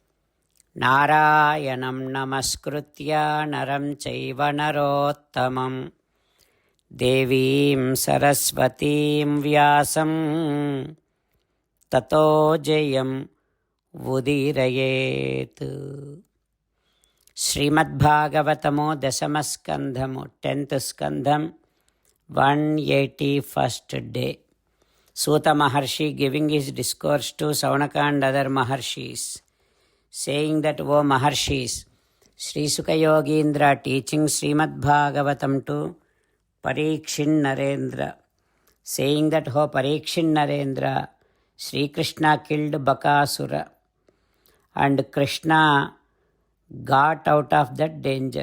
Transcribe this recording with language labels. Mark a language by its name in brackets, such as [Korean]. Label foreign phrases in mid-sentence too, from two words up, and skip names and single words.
[Sanskrit] नारायणं नमस्कृत्य नरं चैव नरोत्तमम् देवीं सरस्वतीं व्यासं ततो जयम् उदीरयेत्. [English] Srimad Bhagavatamo Dasamaskandhamo 10th Skandham 181st day. Suta Maharshi giving his discourse to Saunaka and other Maharshis, saying that, O Maharshis, Sri Sukha Yogindra teaching Srimad Bhagavatam to Parikshit Narendra, saying that, "Ho Parikshit Narendra, Sri Krishna killed Bakasura and Krishna got out of that danger."